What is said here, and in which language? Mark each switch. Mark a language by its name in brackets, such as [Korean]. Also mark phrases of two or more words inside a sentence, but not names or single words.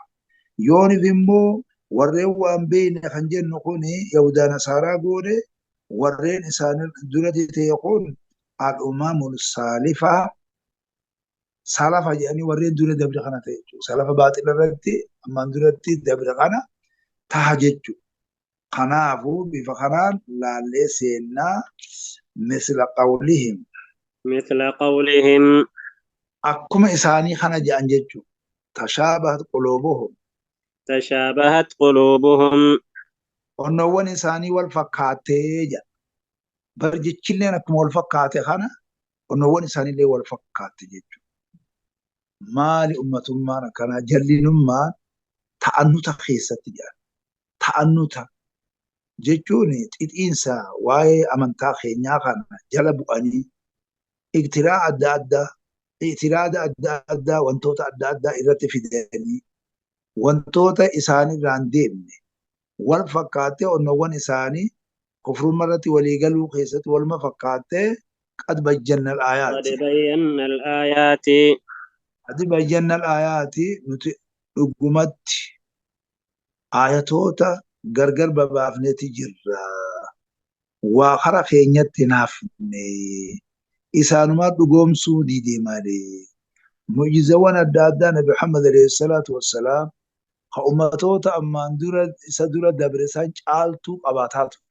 [Oromo] Yoonif immoo warreen waan beekne kan jennu kuni Yahudaa Nasaaraa goone warreen isaanin durati ta'e kun [Arabic] الأمم السالفة [Oromo] salafa jedhanii warreen dura dabre kana ta'e jechuudha. Salafa baaxila irratti ammaan duratti dabre kana taha jechuudha. Kanaafuu bifa kanaan laallee seennaa [Arabic] مثل قولهم. مثل قولهم [Oromo] Akkuma isaanii kana jedhan jechuudha. [Arabic] تشابهت قلوبهم. تشابهت قلوبهم [Oromo] Onnoowwan isaanii wal fakkaattee jedha. Barjechilleen akkuma wal fakkaate kana onnoowwan isaaniillee wal fakkaatte jechuudha. Maali ummatummaan akkanaa jallinummaan ta'annuta keessatti jedhan. Ta'annuta jechuun xixiinsa waa'ee amantaa keenyaa kana jala bu'anii iktiraa adda addaa, itiraada adda addaa, wantoota adda addaa irratti fidanii wantoota isaanirraan deemne wal fakkaattee onnoowwan isaanii kufrummaa irratti walii galuu keessatti walma fakkaattee [Arabic] قد بين قد al-aayaati. بينا الآيات قد بينا الآيات [Oromo] nuti dhugumatti ayatoota gargar babaafneeti jirra. Waa hara keenyatti naafne isaanumaa dhugoomsuu didee malee. Mu'jizawwan adda addaa Nabi Muhammad [Arabic] عليه الصلاة والسلام [Oromo] ka ummatoota ammaan dura isa dura dabre isaan caaltuu qabaataa ture.